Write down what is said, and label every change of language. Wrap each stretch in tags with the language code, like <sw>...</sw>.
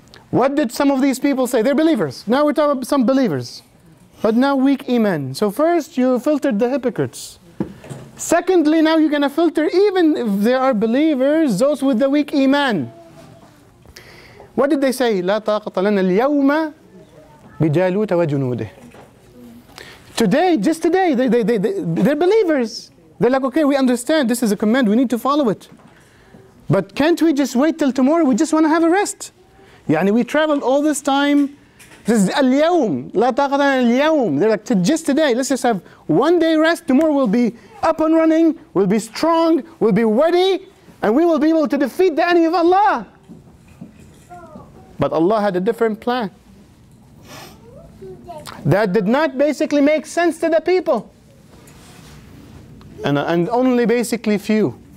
<en>What did some of these people say? They're believers. Now we're talking about some believers, but now weak iman. So first you filtered the hypocrites. Secondly, now you're going to filter, even if they are believers, those with the weak iman. What did they say?</en> <ar>لا طاقة لنا اليوم بجالوت وجنوده.</ar> <en>Today, just today, they're believers. They're like, okay, we understand, this is a command, we need to follow it. But can't we just wait till tomorrow? We just want to have a rest. Yani we traveled all this time. This is</en> <ar>اليوم لا طاقة لنا اليوم.</ar> <en>They're like, just today, let's just have one day rest. Tomorrow we'll be up and running, we'll be strong, we'll be ready, and we will be able to defeat the enemy of Allah. But Allah had a different plan. That did not basically make sense to the people. And only basically few.</en>